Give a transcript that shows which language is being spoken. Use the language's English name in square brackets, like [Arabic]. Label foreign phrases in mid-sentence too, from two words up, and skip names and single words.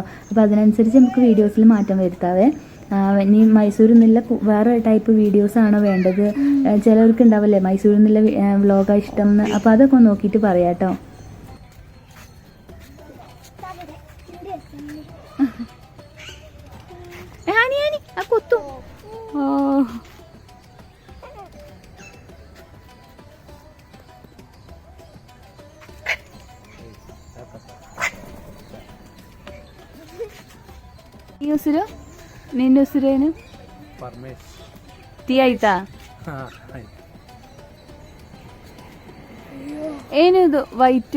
[Malayalam] അപ്പോൾ അതിനനുസരിച്ച് നമുക്ക് വീഡിയോസിൽ മാറ്റം വരുത്താവേ. ഇനി മൈസൂരിൽ നിന്നുള്ള വേറെ ടൈപ്പ് വീഡിയോസാണോ വേണ്ടത്, ചിലർക്ക് ഉണ്ടാവില്ലേ മൈസൂരിൽ നിന്നുള്ള വ്ളോഗാണ് ഇഷ്ടം എന്ന്. അപ്പോൾ അതൊക്കെ ഒന്ന് നോക്കിയിട്ട് പറയാം കേട്ടോ. കൊത്തും. ഓ [Kannada] ಈ ಹೆಸರು ನಿನ್ನ ಹೆಸರೇನು? ಪರಮೇಶ್. ಟೀ ಆಯ್ತಾ? ಏನಿದು ವೈಟ್